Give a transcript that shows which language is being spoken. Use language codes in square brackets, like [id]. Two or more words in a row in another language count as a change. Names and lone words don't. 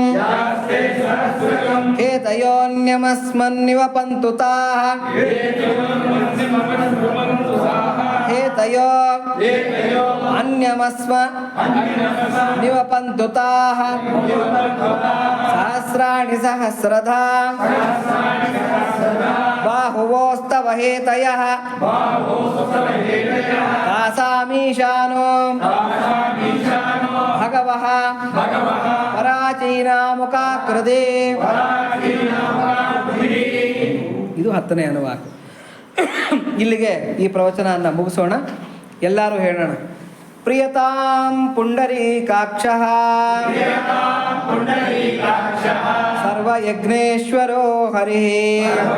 [sa] हेतयोऽन्यमस्मन्निवपन्तु ताः हेतयो अन्यमस्म निवपन्तु ताः सहस्राणि सहस्रधा बाहुवोस्तव हेतयः तासामीशानो भगवः ಪರಾಚೀನಾಮುಖಾಕೃತಿ. [kn] ಇದು 10ನೇ ಅನುವಾಕ. ಇಲ್ಲಿಗೆ ಈ ಪ್ರವಚನವನ್ನು ಮುಗಿಸೋಣ. ಎಲ್ಲರೂ ಹೇಳೋಣ. [sa] ಪ್ರಿಯತಾಂ ಪುಂಡರೀಕಾಕ್ಷಃ ಸರ್ವಯಜ್ಞೇಶ್ವರೋ ಹರಿಃ